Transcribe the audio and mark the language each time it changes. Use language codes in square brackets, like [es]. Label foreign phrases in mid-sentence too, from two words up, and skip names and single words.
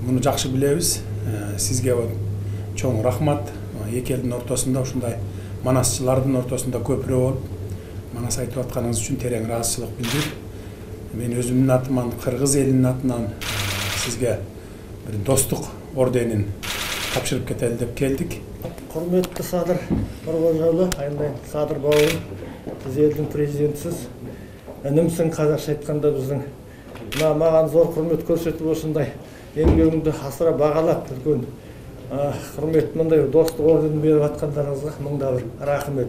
[ky] Муну жакшы билебиз. Сизге чоң рахмат. Эки элдин ортосунда ушундай манасчылардын ортосунда көпүрө болуп, манас айтып атканыңыз үчүн терең ыраазычылык билдирип, мен өзүмдүн атыман, кыргыз элинин атынан сизге бир достук орденин тапшырып кетели деп келдик. [kk] Құрметті Садыр Нұрғожаұлы, айналайын Садыр бауырым, сіз елдің президентісіз. Інімсің, қазақша айтқанда біздің. Маған зор құрмет көрсетіп осындай еңбегіңді асыра бағалап үлкен құрмет мындай достық орденін беріп атқандарыңызға мыңда бір рахмет.